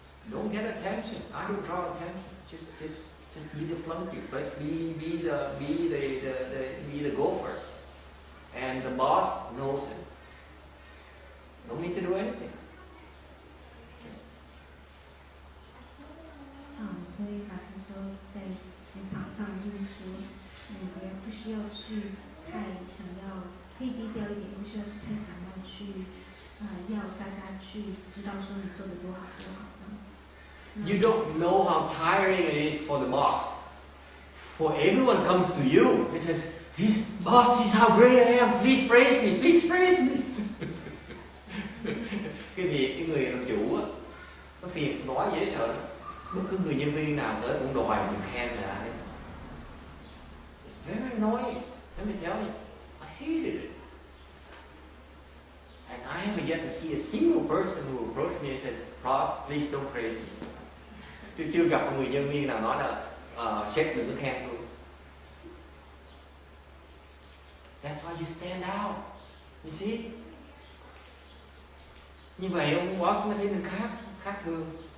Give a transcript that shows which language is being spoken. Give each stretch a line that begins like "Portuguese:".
English: Don't get attention. I don't draw attention. Just be the flunky. Let's be the gopher. And the boss knows it. Don't need to do anything.
Chinese: 所以法师说，在职场上就是说，不需要去太想要，可以低调一点，不需要去太想要去，要大家去知道说你做的多好多好这样子。
English: You don't know how tiring it is for the boss. For everyone comes to you, he says, "Boss, this is how great I am. Please praise me. Please praise me."
Vietnamese: Cái người làm chủ á, nó phiền nói dễ sợ lắm. Bất cứ người nhân viên nào tới cũng đòi mình khen là
English: it's very annoying. Let me tell you, I hated it. And I haven't yet to see a single person who approached me and said, "Ross, please don't praise me."
Vietnamese: Tôi chưa gặp một người nhân viên nào nói là sếp đừng có khen tôi.
English: That's why you stand out. You see?
Vietnamese: Như vậy ông boss mới thấy mình khác thường.